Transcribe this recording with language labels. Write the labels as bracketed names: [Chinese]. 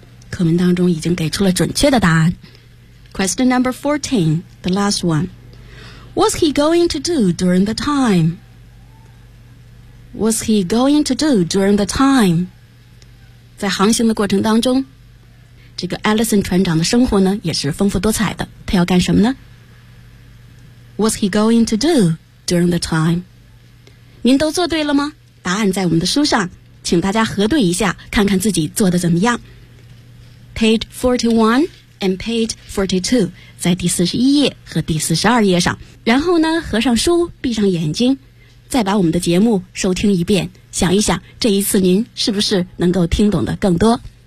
[Chinese] 课文当中已经给出了准确的答案。 [English] Question number 14， the last one。 What's he going to do during the time? What's he going to do during the time? [Chinese] 在航行的过程当中，这个 Allison 船长的生活呢也是丰富多彩的，他要干什么呢？ [English] What's he going to do during the time? [Chinese] 您都做对了吗？答案在我们的书上，请大家核对一下，看看自己做得怎么样。 [English] Page 41 and page 42， [Chinese] 在第41页和第42页上，然后呢合上书，闭上眼睛，再把我们的节目收听一遍，想一想这一次您是不是能够听懂得更多。